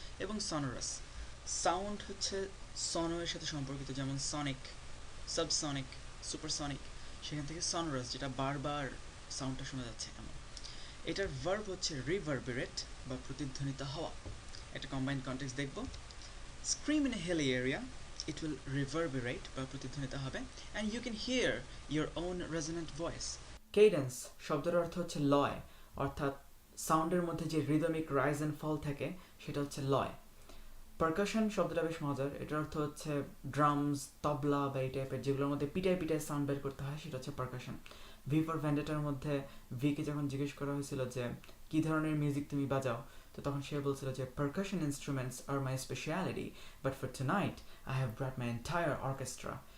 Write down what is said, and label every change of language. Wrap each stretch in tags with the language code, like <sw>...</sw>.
<bn>এবং সনোরাস, সাউন্ড হচ্ছে সনোয়ের সাথে সম্পর্কিত, যেমন সনিক, সাবসনিক, সুপারসনিক, সেখান থেকে সনোরাস, যেটা বারবার সাউন্ডটা শোনা যাচ্ছে এমন। এটার ভার্ব হচ্ছে রিভারবেরেট বা প্রতিধ্বনিত হওয়া। একটা কম্বাইন্ড কন্টেক্সট দেখব।</bn> <en>Scream in a hilly area, it will reverberate</en> <bn>বা প্রতিধ্বনিত হবে,</bn> <en>and you can hear your own resonant voice.</en> <bn>Cadence শব্দের অর্থ হচ্ছে লয়, অর্থাৎ সাউন্ডের মধ্যে যে রিদমিক রাইজ অ্যান্ড ফল থাকে সেটা হচ্ছে লয়। পারকাশন শব্দটা বেশ মজার। এটার অর্থ হচ্ছে ড্রামস, তবলা বা এই টাইপের যেগুলোর মধ্যে পিটায় পিটায় সাউন্ড বের করতে হয়, সেটা হচ্ছে পারকাশন। ভি ফর ভ্যান্ডেটার মধ্যে ভিকে যখন জিজ্ঞেস করা হয়েছিল যে কী ধরনের মিউজিক তুমি বাজাও, তো তখন সে বলছিল যে</bn> <en>Percussion instruments are my speciality, but for tonight I have brought my entire orchestra.</en>